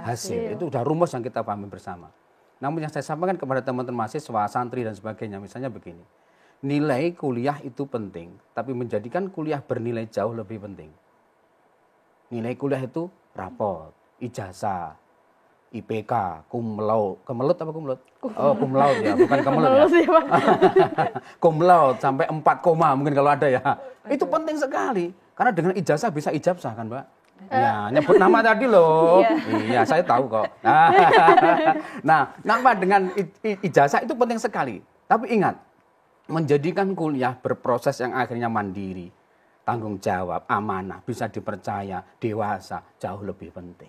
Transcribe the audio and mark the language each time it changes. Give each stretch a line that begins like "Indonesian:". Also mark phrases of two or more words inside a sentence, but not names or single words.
Indonesian: Itu udah rumus yang kita pahami bersama. Namun yang saya sampaikan kepada teman-teman mahasiswa, santri dan sebagainya, misalnya begini. Nilai kuliah itu penting, tapi menjadikan kuliah bernilai jauh lebih penting. Nilai kuliah itu rapot, ijazah, IPK,
Latin: cum laude,
Indonesian: kemelut apa
Latin: cum laude?
Indonesian: Oh,
Latin: cum laude
Indonesian: ya, bukan kemelut ya.
Latin: Cum laude
Indonesian: sampai 4 koma mungkin kalau ada ya. Itu penting sekali. Karena dengan ijazah bisa ijabsah kan, Mbak? Ya, nyebut nama tadi loh. Iya, saya tahu kok. Nah, nama dengan ijazah itu penting sekali. Tapi ingat, menjadikan kuliah berproses yang akhirnya mandiri, tanggung jawab, amanah, bisa dipercaya, dewasa, jauh lebih penting.